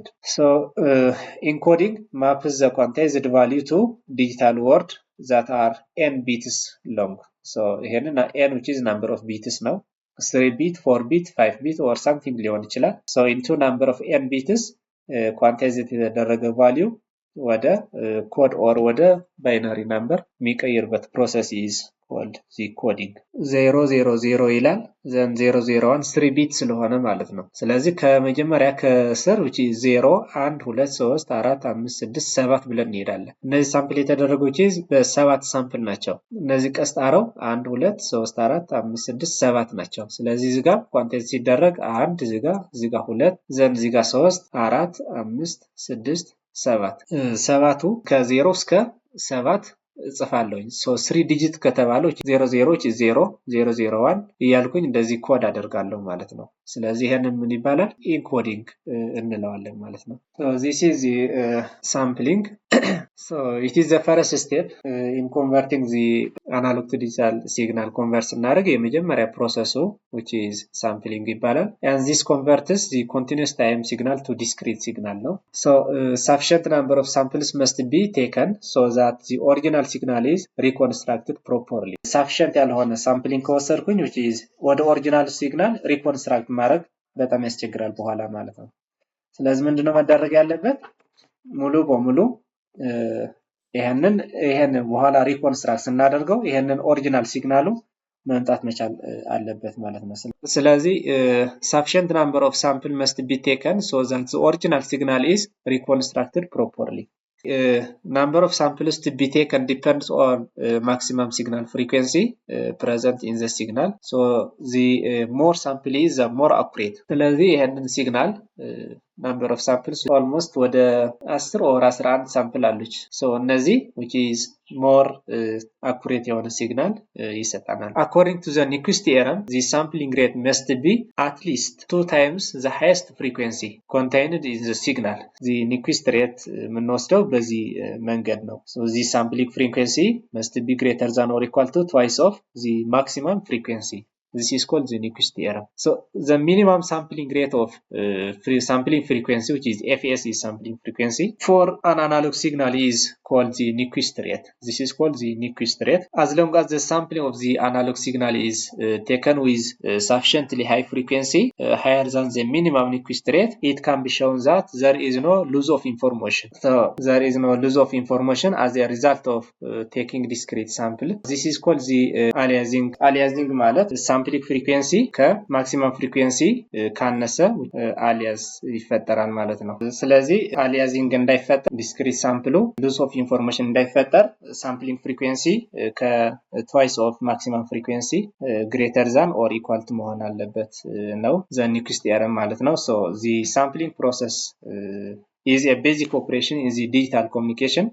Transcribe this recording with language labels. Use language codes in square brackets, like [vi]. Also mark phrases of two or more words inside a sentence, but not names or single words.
[en] so encoding maps the quantized value to digital word that are n bits long. so ይሄንን n which is number of bits ነው 3 bit 4 bit 5 bit or something [am] ሊሆን ይችላል። [en] so into number of n bits quantized የተደረገ value [am] ወደ ኮድ ኦር ወደ ባይነሪ ነምበር የሚቀይርበት ፕሮሰስ [en] is called the coding [am] 000 ይላል ዘን 001 3 ቢት ስለሆነ ማለት ነው። ስለዚህ ከመጀመሪያ ከስር which is 0 1 2 3 4 5 6 7 ብለን እንሄዳለን። እነዚህ ሳምፕል የተደረጉት በ7 ሳምፕል ናቸው። እነዚህ ቀስጣራው 1 2 3 4 5 6 7 ናቸው። ስለዚህ እዚህ ጋር ኳንቲቲ ሲደረግ 1 እዚህ ጋር 2 ዘን እዚህ ጋር 3 4 5 6 ሰባቱ ከ0 እስከ 7 ጽፋለሁኝ። so 3 ዲጂት ከተባለው 00 0 001 እያልኩኝ እንደዚህ ኮድ አደርጋለሁ ማለት ነው። ስለዚህ ይሄንን ምን ይባላል ኢንኮዲንግ እንለዋለን ማለት ነው። [en] so this is the sampling. so it is the first step in converting the analog to digital signal convert [am] ስናደርግ የመጀመሪያ ፕሮሰሱ [en] which is sampling [am] ይባላል። [en] and this converts the continuous time signal to discrete signal ነው። so sufficient number of samples must be taken so that the original signal is reconstructed properly. [am] sufficient ያልሆነ sampling ከወሰድኩኝ which is [en] ወደ original signal reconstruct [am] ማድረግ በጣም ያስቸግራል በኋላ ማለት ነው። ስለዚህ ምንድነው መደረግ ያለበት ሙሉ በሙሉ ይሄንን በኋላ ሪኮንስትራክት ስናደርገው ይሄንን ኦሪጂናል ሲግናሉ መምጣት መቻል አለበት ማለት ነው። ስለዚህ [en] sufficient number of sample must be taken so that the original signal is reconstructed properly. number of samples to be taken depends on maximum signal frequency present in the signal. so the more sample is the more accurate. [am] ስለዚህ ይሄንን ሲግናል [en] number of samples almost ወደ 10 or 11 [am] ሳምፕል አሉች። [en] so እነዚህ which is more accurate [am] የሆነ ሲግናል ይሰጣናል። [en] according to the Nyquist theorem the sampling rate must be at least 2 times the highest frequency contained in the signal. the Nyquist rate [am] የምንወስደው በዚህ መንገድ ነው። [en] so the sampling frequency must be greater than or equal to twice of the maximum frequency. This is called the Nyquist theorem. so the minimum sampling rate of sampling frequency which is fs is sampling frequency for an analog signal is called the Nyquist rate. This is called the Nyquist rate. as long as the sampling of the analog signal is taken with sufficiently high frequency higher than the minimum Nyquist rate, it can be shown that there is no loss of information. so there is no loss of information as a result of taking discrete sample. This is called the aliasing [am] ማለት [en] sampling frequency [am] ከማክሲመም ፍሪኩዌንሲ ካነሰ አሊያስ ይፈጠራል ማለት ነው። ስለዚህ አሊያዚንግ እንዳይፈጠር ዲስክሪት ሳምፕሉ [en] loss of information [am] እንዳይፈጠር [en] sampling frequency twice of maximum frequency greater than or equal to [am] መሆን አለበት ነው [en] the Nyquist theorem [am] ማለት ነው። [en] so the sampling process is a basic operation in the digital communication.